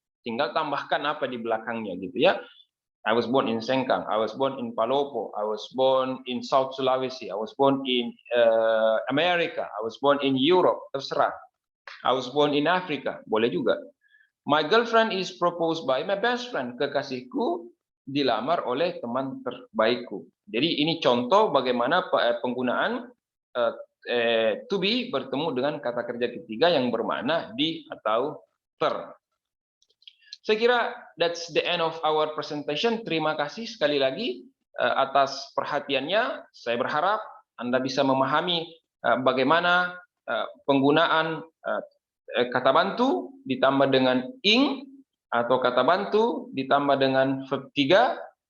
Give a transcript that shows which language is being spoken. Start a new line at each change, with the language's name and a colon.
Indonesian: Tinggal tambahkan apa di belakangnya gitu ya.
English: I was born in Sengkang, I was born in Palopo, I was born in South Sulawesi, I was born in America, I was born in Europe,
Indonesian: terserah.
English: I was born in Africa,
Indonesian: boleh juga.
English: My girlfriend is proposed by my best friend,
Indonesian: kekasihku dilamar oleh teman terbaikku. Jadi ini contoh bagaimana penggunaan to be bertemu dengan kata kerja ketiga yang bermakna di atau ter. Saya kira
English: that's the end of our presentation.
Indonesian: Terima kasih sekali lagi atas perhatiannya. Saya berharap Anda bisa memahami bagaimana penggunaan kata bantu ditambah dengan ing atau kata bantu ditambah dengan verb 3